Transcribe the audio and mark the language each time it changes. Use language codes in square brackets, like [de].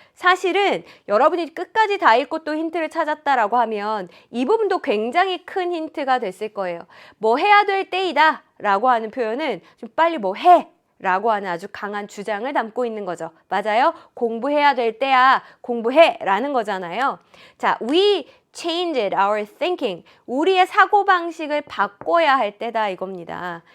[ko] 사실은 여러분이 끝까지 다 읽고 또 힌트를 찾았다라고 하면 이 부분도 굉장히 큰 힌트가 됐을 거예요. 뭐 해야 될 때이다 라고 하는 표현은 좀 빨리 뭐 해 라고 하는 아주 강한 주장을 담고 있는 거죠. 맞아요? 공부해야 될 때야 공부해 라는 거잖아요. [en] 자, we changed our thinking. [ko] 우리의 사고방식을 바꿔야 할 때다 이겁니다.